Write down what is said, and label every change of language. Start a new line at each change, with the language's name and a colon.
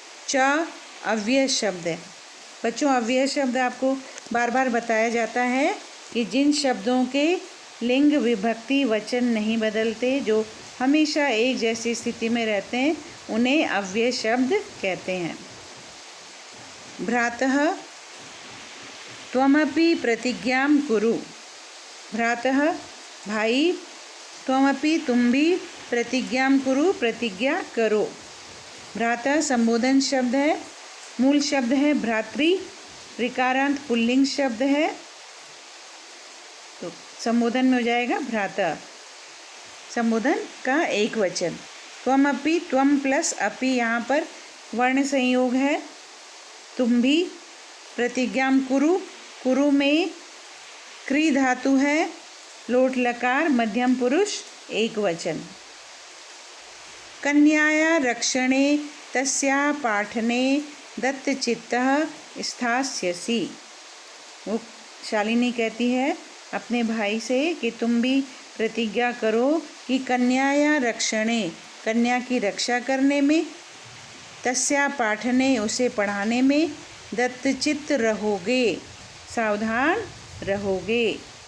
Hindi: च अव्यय शब्द है। बच्चों, अव्यय शब्द आपको बार बार बताया जाता है कि जिन शब्दों के लिंग विभक्ति वचन नहीं बदलते, जो हमेशा एक जैसी स्थिति में रहते हैं, उन्हें अव्यय शब्द कहते हैं।
Sanskrit: भ्रातः त्वमपि प्रतिज्ञां कुरु। भ्रातः
Hindi: भाई,
Sanskrit: त्वमपि
Hindi: तुम भी,
Sanskrit: प्रतिज्ञां कुरु
Hindi: प्रतिज्ञा करो। भ्राता संबोधन शब्द है, मूल शब्द है भ्रातृ, ऋकारांत पुल्लिंग शब्द है, तो संबोधन में हो जाएगा भ्राता। संबोधन का एक वचन।
Sanskrit: त्वमपि,
Hindi: त्वम प्लस अपि, यहाँ पर वर्ण संयोग है। तुम भी,
Sanskrit: प्रतिज्ञां कुरु,
Hindi: कुरु में क्री धातु है, लोट लकार मध्यम पुरुष एक वचन।
Sanskrit: कन्याया रक्षणे तस्या पाठने दत्तचित्तः स्थास्यसि।
Hindi: वो शालिनी कहती है अपने भाई से कि तुम भी प्रतिज्ञा करो कि
Sanskrit: कन्याया रक्षणे,
Hindi: कन्या की रक्षा करने में,
Sanskrit: तस्या पाठने,
Hindi: उसे पढ़ाने में, दत्तचित्त रहोगे, सावधान रहोगे।